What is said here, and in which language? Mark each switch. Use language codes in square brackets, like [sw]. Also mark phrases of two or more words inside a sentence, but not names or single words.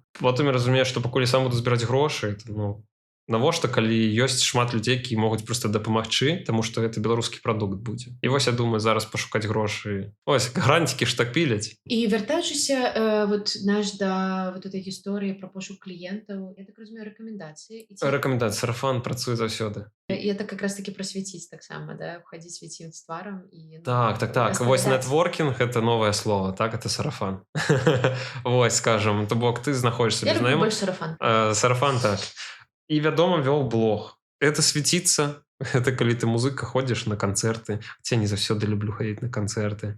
[be] Потым я разумею, што пакуль я сам буду збіраць грошы, навошта, калі ёсць шмат людзей, які могуць проста дапамагчы, таму што гэта беларускі прадукт будзе. І вось я думаю зараз пашукаць грошы. Ось, гранцікі ж так піляць. І вяртаючыся да этой гісторыі пра пошук кліентаў, я так разумею, рэкамендацыі. Рэкамендацыі, сарафан працуе заўсёды. І [ru] это как раз таки [be] прасвяціць таксама, да? Хадзіць свяціць з тварам. Так. Вось нетворкінг — это новае слово, так? [ru] Это сарафан. [be] Вось, скажем, то бок ты знаходзішся без знаёмых. Я люблю больш сарафан. Сарафан, так. І, вядома, вёў блог. Это свяціцца, Гэта калі ты музыка ходзіш на канцэрты, хаця не заўсёды люблю хадзіць на канцэрты.